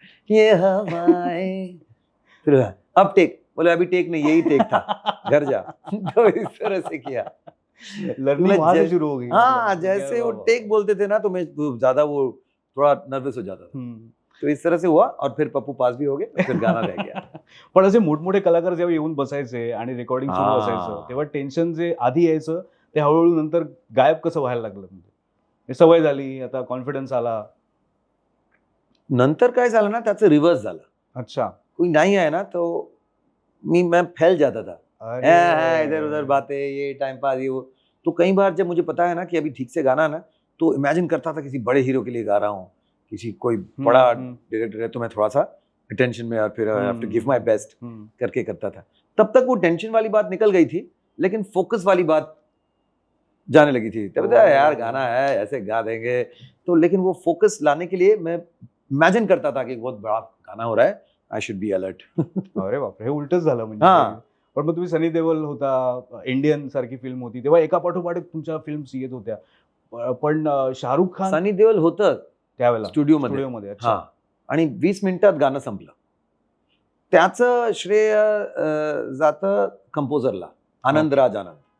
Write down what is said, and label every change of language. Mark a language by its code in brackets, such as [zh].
[hi] ये हवाएं, फिर अब टेक. बोले अभी टेक नहीं, यही टेक था, घर जा. तो इस तरह से किया. लर्निंग वहां से शुरू हो गई. हाँ, जैसे वो टेक बोलते थे ना, तो मैं ज्यादा वो थोड़ा नर्वस हो जाता था. तो इस तरह से हुआ और फिर पप्पू पास भी हो गए, फिर गाना रह गया. [mr] पण असे मोठमोठे कलाकार जेव्हा येऊन बसायचे आणि रेकॉर्डिंग सुरू असायचं, तेव्हा टेन्शन जे आधी यायचं ते हळूहळू नंतर गायब कसं व्हायला लागलं. म्हणजे सवय झाली, आता कॉन्फिडन्स आला. नंतर काय झालं ना, त्याचं रिव्हर्स झालं. [hi] अच्छा. कोई नहीं आया ना, तो मैं फैल जाता था. इधर उधर बातें, ये टाइम पास, ये वो. तो कई बार जब मुझे पता है ना कि अभी ठीक से गाना ना, तो इमेजिन करता था किसी बड़े हीरो के लिए गा रहा हूँ, किसी कोई बड़ा डायरेक्टर है, तो मैं थोड़ा सा टेंशन में, और फिर [en] I have to give my best [hi] करके करता था। तब तक वो टेंशन वाली बात निकल गई थी, लेकिन फोकस वाली बात जाने लगी थी। तब यार गाना है, ऐसे गा देंगे, तो लेकिन वो फोकस लाने के लिए मैं इमेजिन करता था कि बहुत बड़ा गाना हो रहा है, [en] I should be alert. [mr] अरे बापरे, हे उलटच झालं म्हणजे. हां. पण मग तुम्ही सनी देओल होता, इंडियन सारखी फिल्म होती, तेव्हा एका पाठोपाठ एक तुमच्या फिल्म्स येत होत्या. पण शाहरुख खान सनी देओल होतं त्यावेळेला स्टुडिओमध्ये. स्टुडिओमध्ये. अच्छा. हां. आणि 20 मिनिटात गाणं संपलं. त्याचं श्रेय जातं कंपोजरला, आनंदराज आनंद.